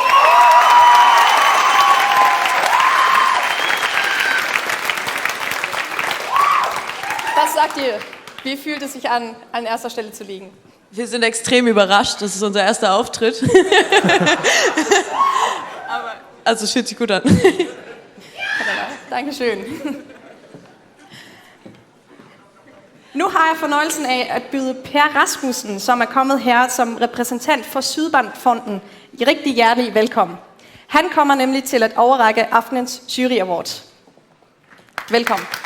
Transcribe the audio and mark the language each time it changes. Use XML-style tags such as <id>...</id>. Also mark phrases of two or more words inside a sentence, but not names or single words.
<de>Was sagt ihr? Wie fühlt es sich an erster Stelle zu liegen? Wir sind extrem überrascht, das ist unser erster Auftritt. Aber, altså, es fühlt sich gut an. Dankeschön.</de> <da>Nu har jeg fornøjelsen af at byde Per Rasmussen, som er kommet her som repræsentant for Sydbank-fonden, rigtig hjertelig velkommen. Han kommer nemlig til at overrække aftenens</da> <en>Jury Award.</en> <da>Velkommen.</da>